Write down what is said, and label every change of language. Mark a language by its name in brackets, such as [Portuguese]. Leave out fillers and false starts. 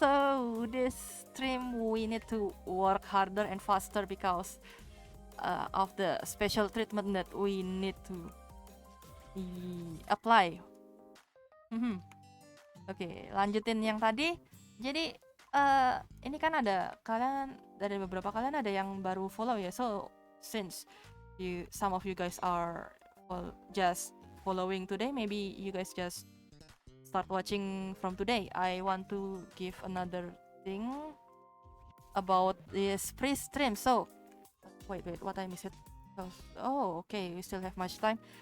[English] So this stream we need to work harder and faster because of the special treatment that we need to apply. [Indonesian] Oke, lanjutin yang tadi. Jadi ini kan ada dari beberapa kalian ada yang baru follow ya. [English] So since some of you guys are just following today, maybe you guys just start watching from today. I want to give another thing about this pre-stream. So wait, what I missed? Oh, okay, we still have much time.